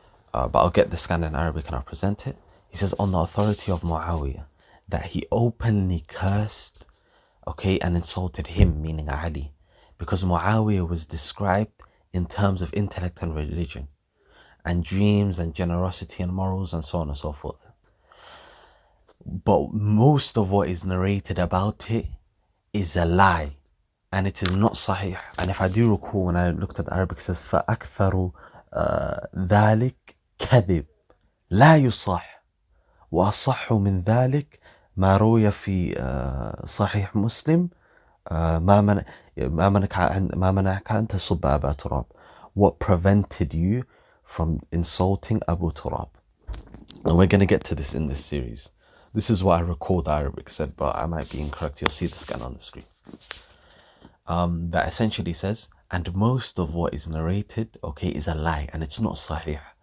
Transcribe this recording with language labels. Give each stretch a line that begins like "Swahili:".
English: But I'll get the scan in Arabic and I'll present it. He says, on the authority of Muawiyah, that he openly cursed, and insulted him, meaning Ali, because Muawiyah was described in terms of intellect and religion, and dreams and generosity and morals and so on and so forth. But most of what is narrated about it is a lie, and it is not sahih. And if I do recall, when I looked at the Arabic, it says
Arabic: فَأَكْثَرُ ذَلِكَ كَذِب لَا يُصَحْ وَأَصَحُّ مِنْ ذَلِكَ ما روي في صحيح مسلم ما منعك أن تسب أبا تراب.
English: What prevented you from insulting Abu Turab? And we're going to get to this in this series. This is what I recall the Arabic said, but I might be incorrect. You'll see the scan on the screen. That essentially says, and most of what is narrated, is a lie, and it's not sahih.